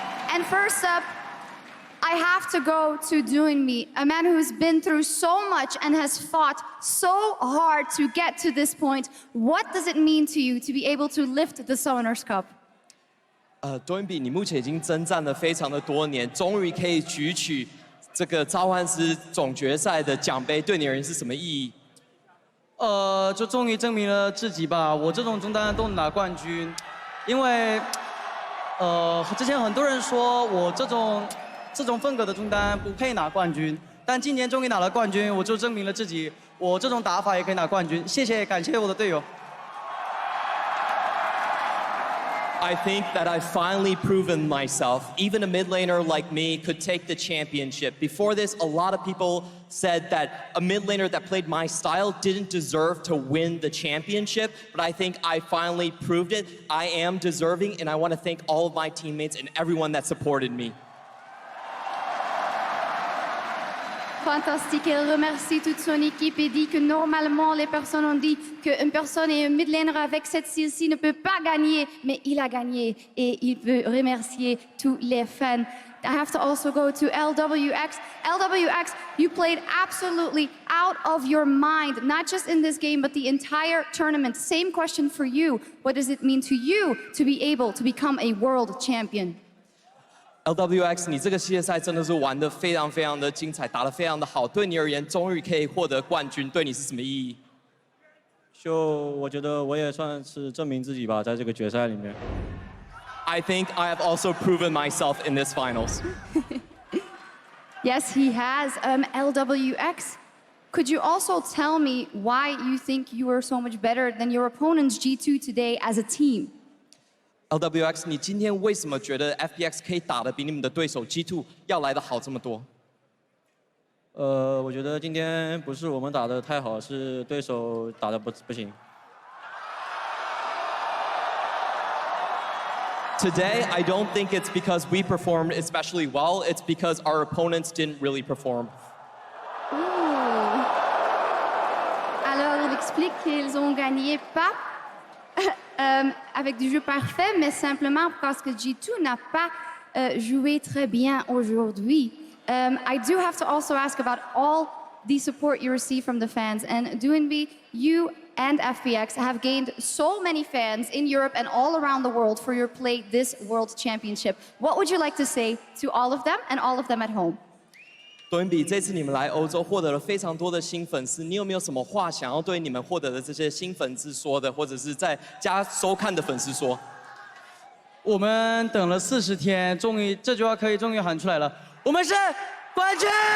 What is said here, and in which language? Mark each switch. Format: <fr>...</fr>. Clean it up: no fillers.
<en>And first up, I have to go to Doing Me, a man who's been through so much and has fought so hard to get to this point. What does it mean to you to be able to lift the Summoners Cup?</en> <zh>多恩比，你目前已经征战了非常的多年，终于可以举起这个召唤师总决赛的奖杯，对你而言是什么意义？就终于证明了自己吧。我这种中单都能拿冠军，因为之前很多人说我这种风格的中单不配拿冠军，但今年终于拿了冠军，我就证明了自己，我这种打法也可以拿冠军。谢谢，感谢我的队友。</zh> <en>I think that I've finally proven myself. Even a mid laner like me could take the championship. Before this, a lot of people said that a mid laner that played my style didn't deserve to win the championship, but I think I finally proved it. I am deserving, and I want to thank all of my teammates and everyone that supported me.</en> <fr>Fantastique. Elle remercie toute son équipe et dit que normalement, les personnes ont dit qu'une personne et un mid-laner avec cette style-ci ne peut pas gagner, mais il a gagné et il veut remercier tous les fans.</fr> <en>I have to also go to LWX. LWX, you played absolutely out of your mind, not just in this game, but the entire tournament. Same question for you. What does it mean to you to be able to become a world champion?</en> <zh>LWX， 你这个系列赛真的是玩得非常非常的精彩，打得非常的好。对你而言，终于可以获得冠军，对你是什么意义？我觉得我也算是证明自己吧，在这个决赛里面。</zh> <en>I think I have also proven myself in this finals. Yes, he has. LWX, could you also tell me why you think you are so much better than your opponents G2 today as a team?</en> <zh>LWX， 你今天为什么觉得 FPX 可以打得比你们的对手 G2 要来得好这么多？我觉得今天不是我们打得太好，是对手打得不行。</zh> <en>Today, I don't think it's because we performed especially well. It's because our opponents didn't really perform.</en> <fr>Alors, il explique qu'ils ont gagné pas avec du jeu parfait, mais simplement parce que G2 n'a pas joué très bien aujourd'hui.</fr> <en>I do have to also ask about all the support you receive from the fans. And Doinby, you and FPX have gained so many fans in Europe and all around the world for your play this World Championship. What would you like to say to all of them and all of them at home?</en> <zh>多恩比，这次你们来欧洲获得了非常多的新粉丝，你有没有什么话想要对你们获得的这些新粉丝说的，或者是在家收看的粉丝说？我们等了40天，终于这句话终于喊出来了，我们是冠军！</zh>